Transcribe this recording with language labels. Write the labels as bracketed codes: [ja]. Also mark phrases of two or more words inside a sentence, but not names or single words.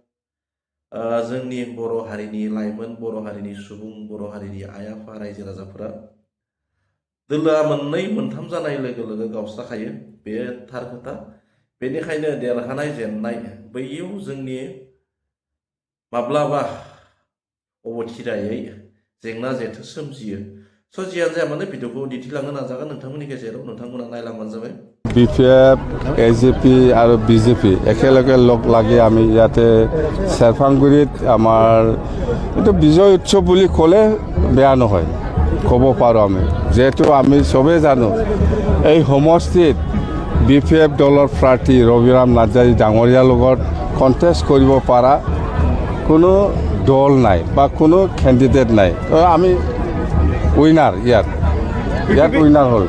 [brx] जोंनि बर' हारिनि लाइमोन बर' हारिनि सुबुं बर' हारिनि आइ आफा रायजो राजाफोरा दोलोआ मोननै मोनथाम जानाय लोगो लोगो गावस्राखायो बे थार खोथा बेनिखायनो देरहानाय जेननाय बैयाव जोंनि माब्लाबा अबथिरायै जेंना जेथो सोमजियो स' जियानो जाया मानो भिडिअखौ दिन्थिलांनो नाजागोन नोंथांमोननि गेजेराव नोंथांमोना नायलांबानो जाबाय [as] বিপিএফ এজিপি আৰু বিজেপি একেলগে লগ লাগি আমি ইয়াতে চেৰফাংগুৰিত আমাৰ এইটো বিজয় উৎসৱ বুলি ক'লে বেয়া নহয় ক'ব পাৰোঁ আমি যিহেতু আমি চবেই জানো এই সমষ্টিত বিপিএফ দলৰ প্ৰাৰ্থী ৰবিৰাম নাৰ্জাৰী ডাঙৰীয়াৰ লগত কণ্টেষ্ট কৰিব পৰা কোনো দল নাই বা কোনো কেণ্ডিডেট নাই আমি উইনাৰ ইয়াত উইনাৰ হ'ল